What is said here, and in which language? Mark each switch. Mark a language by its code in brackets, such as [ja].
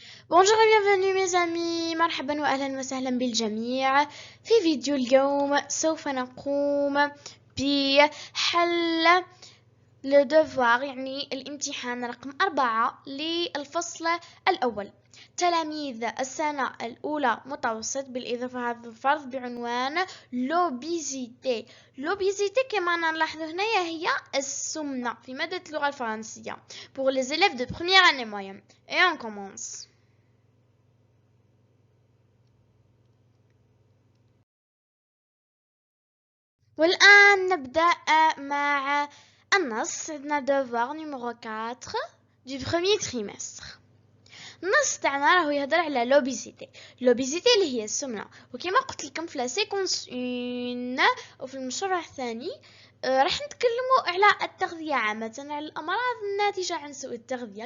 [fr] Bonjour et bienvenue mes amis، مرحبا وأهلا وسهلا بالجميع. [ar] في فيديو اليوم سوف نقوم بحل le devoir يعني الامتحان رقم 4 للفصل الأول. تلاميذ السنة الأولى متوسط بالإضافة هذا الفرض بعنوان l'obésité. L'obésité كما نلاحظ هنا هي السمنة في مادة اللغة الفرنسية pour les élèves de première année moyenne. [fr] Et on commence. [ar] والآن نبدأ مع النص. عندنا devoir numéro 4 du premier trimestre. النص تاعنا راهو يهضر على l'obésité. l'obésité اللي هي السمنة، وكما قلت لكم في لا سيكونس 1 وفي المشروع الثاني راح نتكلموا على التغذية عامة، على الأمراض الناتجة عن سوء التغذية.